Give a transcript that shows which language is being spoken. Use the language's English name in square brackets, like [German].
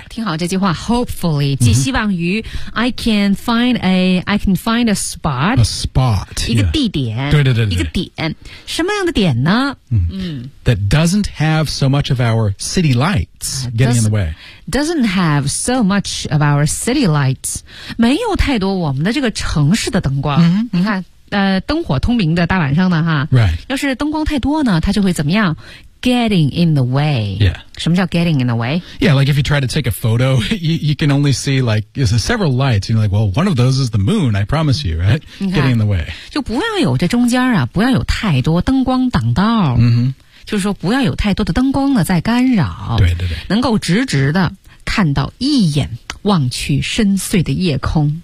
[Chinese] 听好这句话 [English] ,hopefully, [Chinese] 即希望于、 [English] I can find a spot. A spot. [Chinese] 一个地点。对对对对。一个点。什么样的点呢、 [English] That doesn't have so much of our city lights getting in the way. Doesn't have so much of our city lights. [Chinese] 没有太多我们的这个城市的灯光。你看灯火通明的大晚上的哈。 [English] Right. [Chinese] 要是灯光太多呢它就会怎么样 ? [English] Getting in the way. Yeah. [Chinese] 什么叫 [English] getting in the way? Yeah, like if you try to take a photo, you can only see like, it's several lights. You're like, well, one of those is the moon, I promise you, right? Getting in the way. [Chinese] 就不要有这中间啊不要有太多灯光挡道。就是说不要有太多的灯光呢在干扰对对对能够直直的看到一眼望去深邃的夜空